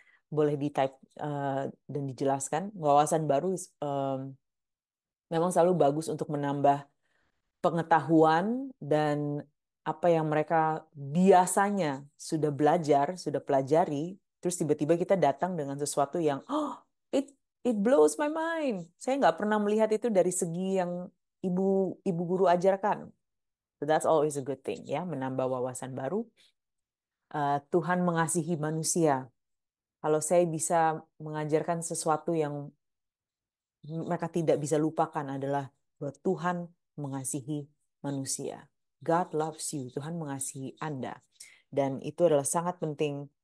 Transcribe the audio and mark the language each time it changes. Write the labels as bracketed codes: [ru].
[id] Boleh di-type dan dijelaskan. Wawasan baru memang selalu bagus untuk menambah pengetahuan dan apa yang mereka biasanya sudah belajar, sudah pelajari, terus tiba-tiba kita datang dengan sesuatu yang, [en] oh, it blows my mind. [id] Saya nggak pernah melihat itu dari segi yang ibu guru ajarkan. [en] So that's always a good thing, ya, [id] menambah wawasan baru. Tuhan mengasihi manusia. Kalau saya bisa mengajarkan sesuatu yang mereka tidak bisa lupakan adalah bahwa Tuhan mengasihi manusia. [en] God loves you. [id] Tuhan mengasihi Anda. Dan itu adalah sangat penting.